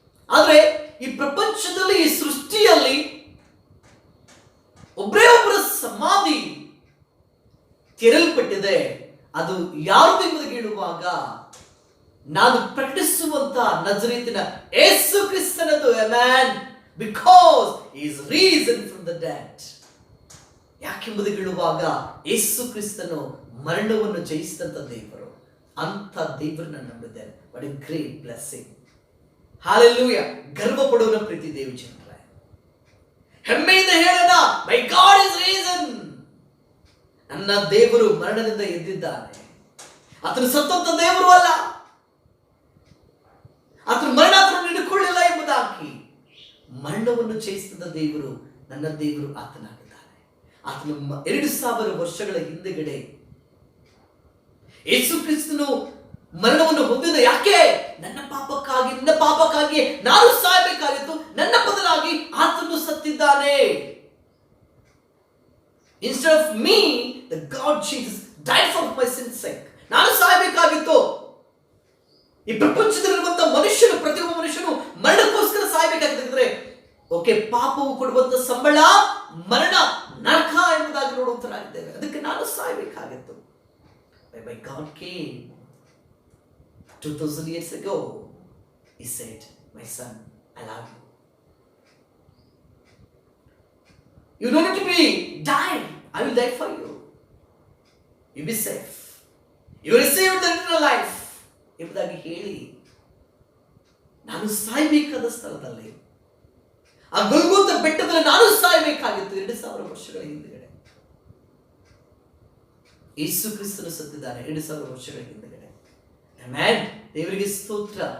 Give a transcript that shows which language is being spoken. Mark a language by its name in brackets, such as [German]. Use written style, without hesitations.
[Kannada] ಆದರೆ ಈ ಪ್ರಪಂಚದಲ್ಲಿ, ಈ ಸೃಷ್ಟಿಯಲ್ಲಿ ಒಬ್ಬರೇ ಒಬ್ಬರ ಸಮಾಧಿ ತೆರಲ್ಪಟ್ಟಿದೆ. ಅದು ಯಾವುದು ಎಂಬುದಾಗಿ ಹೇಳುವಾಗ ನಾನು ಪ್ರಕಟಿಸುವಂತ ನಜರೇತಿನ ಯೇಸು ಕ್ರಿಸ್ತನದು. Amen. [English] Because he is risen from the dead. [Kannada] ಯಾಕೆಂಬುದಾಗಿ ಹೇಳುವಾಗ ಯೇಸು ಕ್ರಿಸ್ತನು ಮರಣವನ್ನು ಜಯಿಸಿದಂತ ದೇವರು. ಅಂತ ದೇವರನ್ನ ನಂಬಿದ್ದೇನೆ. [English] What a great blessing. [Kannada] Hallelujah. ಗರ್ವ ಪಡುವ ಪ್ರೀತಿ ದೇವಜನರೇ, ಹೆಮ್ಮೆಯಿಂದ ಹೇಳೋಣ, [English] My God is risen. [Kannada] ನನ್ನ ದೇವರು ಮರಣದಿಂದ ಎದ್ದಿದ್ದಾನೆ. ಆತನು ಸತ್ತಂತ ದೇವರು ಅಲ್ಲ, ಆತನು ಮರಣ ಹಿಡಿದುಕೊಳ್ಳಿಲ್ಲ ಎಂಬುದಾಗಿ ಮರಣವನ್ನು ಜಯಿಸಿದ ದೇವರು ನನ್ನ ದೇವರು ಆತನಾಗಿದ್ದಾನೆ. ಆತನು 2000 ವರ್ಷಗಳ ಹಿಂದೆಗಡೆ ಯೇಸು ಕ್ರಿಸ್ತನು ಮರಣವನ್ನು ಹೊಂದಿದ. ಯಾಕೆ? ನನ್ನ ಪಾಪಕ್ಕಾಗಿ, ನಿನ್ನ ಪಾಪಕ್ಕಾಗಿ ನಾನು ಸಾಯಬೇಕಾಗಿತ್ತು. ನನ್ನ ಬದಲಾಗಿ ಆತನು ಸತ್ತಿದ್ದಾನೆ. [English] Instead of me, the God Jesus died for my sin's sake. [Kannada] ನಾನು ಸಾಯಬೇಕಾಗಿತ್ತು. ಈ ಪ್ರಪಂಚದಲ್ಲಿರುವಂತಹ ಮನುಷ್ಯನು, ಪ್ರತಿಯೊಬ್ಬ ಮನುಷ್ಯನು ಮರಣಕ್ಕೋಸ್ಕರ ಸಾಯಬೇಕಾಗಿದ್ರೆ, ಪಾಪವು ಕೊಡುವಂತ ಸಂಬಳ ಮರಣ, ನರಕ ಎಂಬುದಾಗಿ ನೋಡುವಂತರಾಗಿದ್ದೇವೆ. ಅದಕ್ಕೆ ನಾನು ಸಾಯಬೇಕಾಗಿತ್ತು. [English] By God came. 2000 years ago, he said, my son, I love you. You don't need to be die. I will die for you. You be safe. You receive the eternal life. [Kannada] ಎಂಬುದಾಗಿ ಹೇಳಿ ನಾನು ಸಾಯಬೇಕಾದ ಸ್ಥಳದಲ್ಲಿ, ಆ ಗೊಲ್ಗೊಥಾ ಬೆಟ್ಟದಲ್ಲಿ ನಾನು ಸಾಯಬೇಕಾಗಿತ್ತು 2000 ವರ್ಷಗಳ ಹಿಂದೆಗಡೆ. ಯೇಸು ಕ್ರಿಸ್ತನು ಸತ್ತಿದ್ದಾನೆ 2000 ವರ್ಷಗಳ ಹಿಂದೆಗಡೆ. ಆಮೆನ್. ದೇವರಿಗೆ ಸ್ತೋತ್ರ.